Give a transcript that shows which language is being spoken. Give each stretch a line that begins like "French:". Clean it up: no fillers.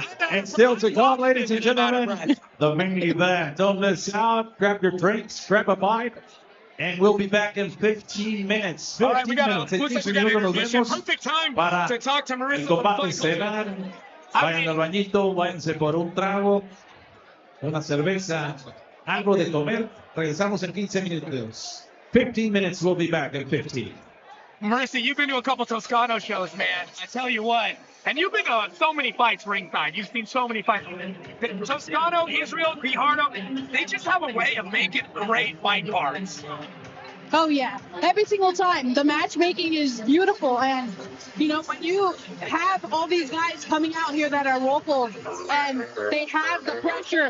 English: And still to come, ladies and gentlemen, the main event. Don't miss out. Grab your drinks, grab a bite, and we'll be back in 15 minutes. 15 All right, we got minutes. perfect time to talk to Marissa.
Spanish: El combate estelar. Vayan al bañito, váyanse por un trago, una cerveza, algo de comer. Regresamos en 15 minutos.
English: 15 minutes, we'll be back in 15. Marissa, you've been to a couple Toscano shows, man. I tell you what. And you've been to so many fights ringside. You've seen so many fights. Toscano, Israel, Guijardo, they just have a way of making great fight cards. Oh yeah, every single time. The matchmaking is beautiful, and you know when you have all these guys coming out here that are local, and they have the pressure.